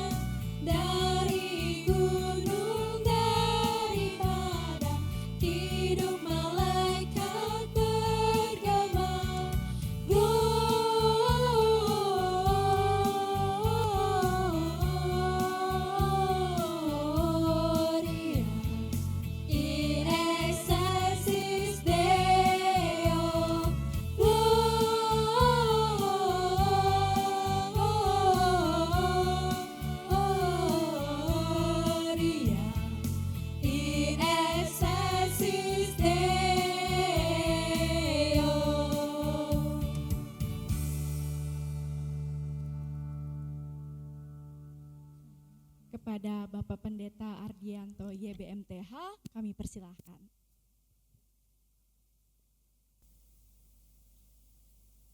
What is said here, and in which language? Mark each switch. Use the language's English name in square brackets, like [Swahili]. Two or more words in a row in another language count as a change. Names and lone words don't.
[Indonesian] dari gunung, dari padang, hidup malaikat bergema. [Latin] Gloria in excelsis Deo, Gloria in excelsis Deo. [Indonesian] Kepada Bapak Pendeta Ardianto YBMTH, kami persilahkan.